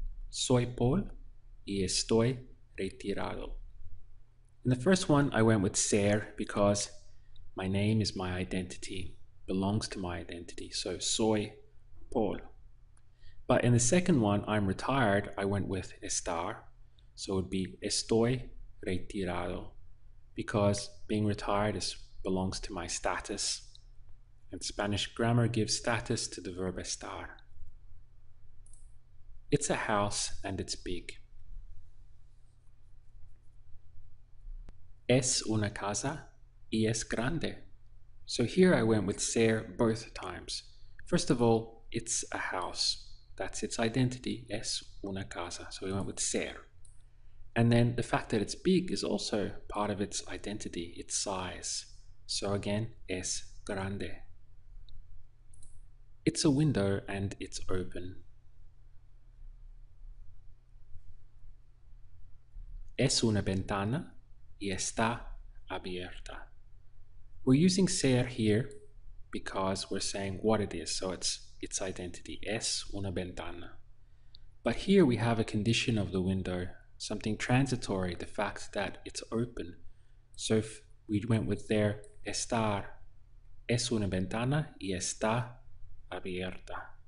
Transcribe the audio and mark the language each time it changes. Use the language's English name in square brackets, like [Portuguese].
[Spanish] Soy Paul y estoy retirado. [English] In the first one, I went with ser because my name is my identity, belongs to my identity. So [Spanish] soy Paul. [English] But in the second one, I'm retired, I went with estar. So it would be [Spanish] estoy retirado [English] because being retired belongs to my status. And Spanish grammar gives status to the verb estar. It's a house and it's big. [Spanish] Es una casa y es grande. [English] So here I went with ser both times. First of all, it's a house. That's its identity, [Spanish] es una casa. [English] So we went with ser. And then the fact that it's big is also part of its identity, its size. So again, [Spanish] es grande. [English] It's a window and it's open. [Spanish] Es una ventana y está abierta. [English] We're using ser here because we're saying what it is, so it's its identity, [Spanish] es una ventana. [English] But here we have a condition of the window, something transitory, the fact that it's open. So if we went with there, estar, [Spanish] es una ventana y está abierta.